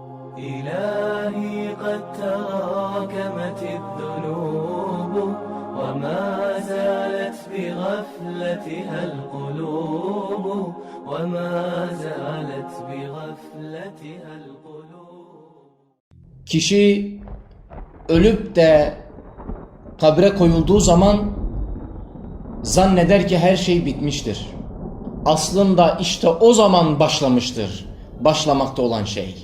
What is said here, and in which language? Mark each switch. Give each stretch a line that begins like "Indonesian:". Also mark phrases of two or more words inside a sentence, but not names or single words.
Arabic: إلهي قد تراكمت الذنوب وما زالت بغفلتها القلوب وما زالت بغفلتها القلوب.
Turkish: Kişi ölüp de kabre koyulduğu zaman zanneder ki her şey bitmiştir. Aslında işte o zaman başlamıştır başlamakta olan şey.